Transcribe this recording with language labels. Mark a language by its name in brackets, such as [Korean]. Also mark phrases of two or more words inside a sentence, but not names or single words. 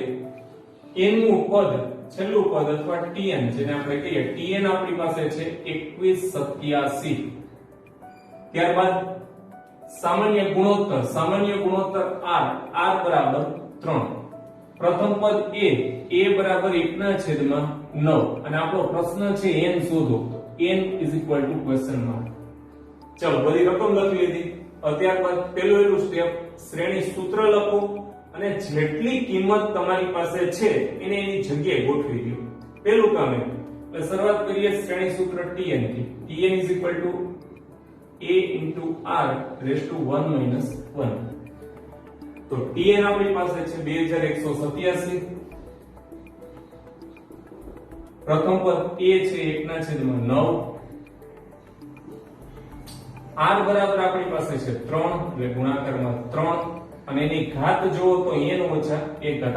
[Gujarati] nમું પદ છેલ્લું પદ અથવા tn જેને આપણે કહીએ, tn આપણી પાસે છે 2187. ત્યારબાદ સામાન્ય ગુણોત્તર r બરાબર 3. પ્રથમ પદ a બરાબર 1/9 અને આપણો પ્રશ્ન છે n શોધો. [English] n question mark. [Gujarati] ચલો બધી રકમ લખી લીધી. ત્યારબાદ પહેલું સ્ટેપ, શ્રેણી સૂત્ર લખો અને જેટલી કિંમત તમારી પાસે છે એને એની જગ્યાએ ગોઠવી દો. પહેલું કામ એ એટલે શરૂઆત કરીએ શ્રેણી સૂત્ર tn થી. [English] tn a r raised to 1 - 1. [Gujarati] તો tn આપણી પાસે છે 2187. પ્રથમ પદ a છે 1/9. r બરાબર આપણી પાસે છે 3 એટલે ગુણાકારમાં 3 અને એની ઘાત જોવો તો n ઓછા 1 ઘાત.